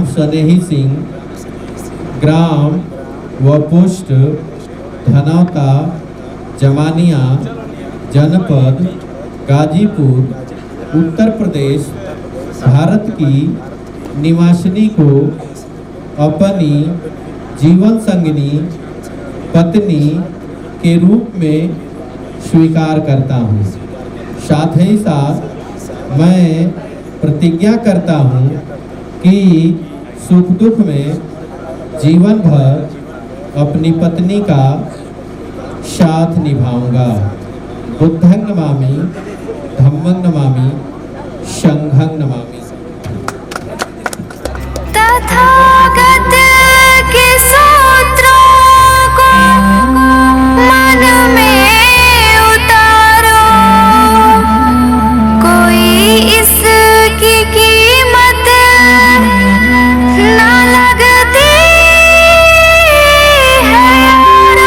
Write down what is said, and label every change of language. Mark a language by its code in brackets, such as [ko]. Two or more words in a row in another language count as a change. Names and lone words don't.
[hi] स्नेही सिंह ग्राम व पोस्ट धनौता जमानिया जनपद गाजीपुर उत्तर प्रदेश भारत की निवासिनी को अपनी जीवन संगिनी पत्नी के रूप में स्वीकार करता हूँ। साथ ही साथ मैं प्रतिज्ञा करता हूँ कि सुख दुख में जीवन भर अपनी पत्नी का साथ निभाऊंगा। [pi] बुद्धं नमामि, धम्मं नमामि, संघं नमामि। [hi] तथागत के सूत्रों को मन में उतारो, कोई इसकी कीमत ना लगती है यारो।